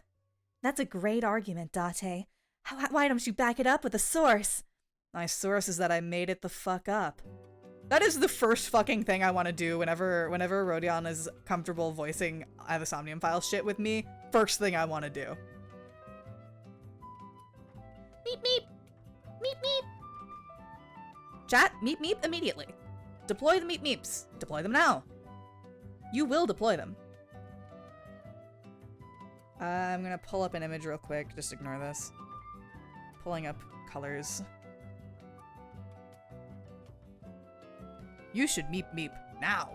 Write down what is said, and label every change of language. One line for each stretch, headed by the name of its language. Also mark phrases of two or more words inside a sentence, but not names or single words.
English: That's a great argument, Date. Why don't you back it up with a source? My source is that I made it the fuck up. That is the first fucking thing I want to do whenever Rodion is comfortable voicing I have a Somnium File shit with me. First thing I want to do. Meep meep. Meep meep. Chat, meep meep immediately. Deploy the meep meeps. Deploy them now. You will deploy them. I'm gonna pull up an image real quick. Just ignore this. Pulling up colors. You should meep meep now.